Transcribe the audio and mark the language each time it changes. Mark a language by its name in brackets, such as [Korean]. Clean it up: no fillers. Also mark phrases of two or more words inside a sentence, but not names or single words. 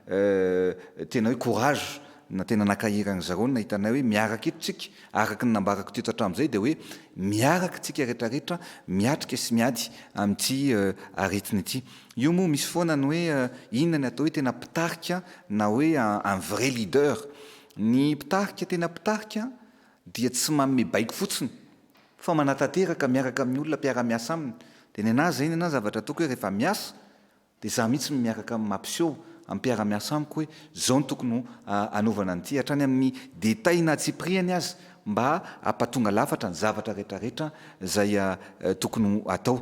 [Malagasy] tena hoe courage na tena nakahery an'izareo no nahitanay hoe miaraka eto tsika araka ny nambarako teto hatramin'izay dia hoe miaraka tsika rehetrarehetra miatrika sy miady amin'ity aretina ity. Io moa misy foana ny hoe inona ny atao hoe tena pitarika na hoe [French] un vrai leader. [Malagasy] Ny pitarika tena pitarika dia tsy manome baiko fotsiny fa manatateraka miaraka amin'ny olona mpiara-miasa aminy. Dia ny anazy zay ny anazy zavatra ataoko hoe rehefa miasa dia za mihitsy miaraka amin'ny mampiseho amin'ny mpiara-miasa amiko hoe zao ny tokony anaovana an'ity hatrany amin'ny détail na tsipriany azy mba hampatonga lafatra ny zavatra rehetrarehetra izay tokony atao.